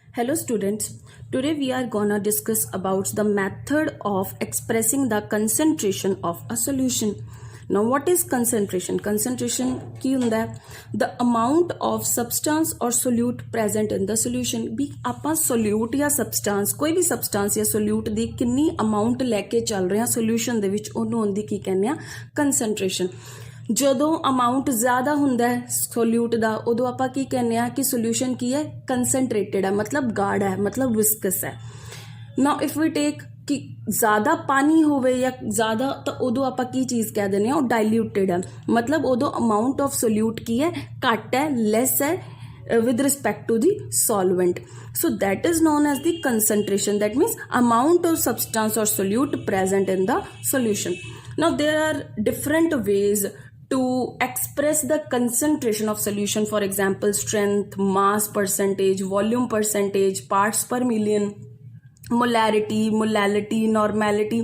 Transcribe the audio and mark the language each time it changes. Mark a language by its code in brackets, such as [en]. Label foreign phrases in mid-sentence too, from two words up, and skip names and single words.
[en] Hello students, today we are gonna discuss about the method of expressing the concentration of a solution. Now what is concentration? [pa] Concentration ਕੀ ਹੁੰਦਾ ਹੈ? [en] The amount of substance or solute present in the solution. [pa] ਵੀ ਆਪਾਂ solute ਜਾਂ substance ਕੋਈ ਵੀ substance ਜਾਂ solute ਦੀ ਕਿੰਨੀ amount ਲੈ ਕੇ ਚੱਲ ਰਹੇ ਹਾਂ solution ਦੇ ਵਿੱਚ ਉਹਨੂੰ ਹੁੰਦੀ ਕੀ ਕਹਿੰਦੇ ਆ concentration. ਜਦੋਂ ਅਮਾਊਂਟ ਜ਼ਿਆਦਾ ਹੁੰਦਾ ਹੈ ਸੋਲਿਊਟ ਦਾ ਉਦੋਂ ਆਪਾਂ ਕੀ ਕਹਿੰਦੇ ਆ ਕਿ ਸੋਲਿਊਸ਼ਨ ਕੀ ਹੈ ਕੰਸਨਟ੍ਰੇਟਡ ਹੈ ਮਤਲਬ ਗਾੜਾ ਹੈ ਮਤਲਬ ਵਿਸਕਸ ਹੈ [en] now if we take [pa] ਕਿ ਜ਼ਿਆਦਾ ਪਾਣੀ ਹੋਵੇ ਜਾਂ ਜ਼ਿਆਦਾ ਤਾਂ ਉਦੋਂ ਆਪਾਂ ਕੀ ਚੀਜ਼ ਕਹਿ ਦਿੰਦੇ ਆ ਉਹ ਡਾਇਲੂਟਡ ਹੈ ਮਤਲਬ ਉਦੋਂ [en] amount of solute [pa] ਕੀ ਹੈ ਘੱਟ ਹੈ ਲੈਸ ਹੈ [en] with respect to the solvent. So that is known as the concentration. That means amount of substance or solute present in the solution. Now there are different ways to express the concentration of solution. For example, strength, mass percentage, volume percentage, parts per million, molarity, molality, normality.